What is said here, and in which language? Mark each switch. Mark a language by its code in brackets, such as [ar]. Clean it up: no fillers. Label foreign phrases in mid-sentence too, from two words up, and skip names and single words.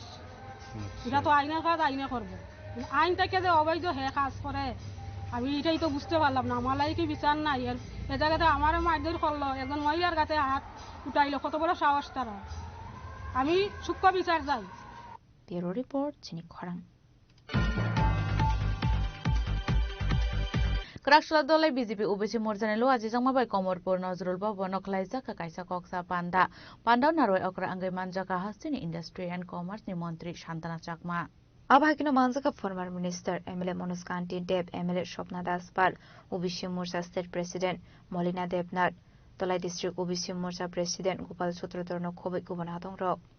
[bn] এটা তো আইনের কাজ আইনে করবো, আইন থেকে যে অবৈধ হে কাজ করে আমি এটাই তো বুঝতে পারলাম না। আমার কি বিচার নাই? এ জায়গাতে আমার মারধর করলো, একজন মহিলার গাতে হাত উঠাইলো, কত বড় সাহস তারা। আমি সূক্ষ্ম বিচার চাই। [en] Bureau report [trp] চিনি খরাং। Krakshla dolai BJP UBC morjane lo aji jangmabai Komorpur Nazrul Babu nokhlaijaka kaisa koksa panda naroi okra angai manjaka hastini [en] Industry and Commerce [trp] ni Montri Shantana Chakma. Abhakino manjaka [en] former minister [trp] MLA Manoj Kanti Deb, MLA Shopna Das Pal, UBC Morcha [en] State President [trp] Molina Debnath, Tolai District UBC Morcha President Gopal Sutratorno Khobik Gubana Dongrok.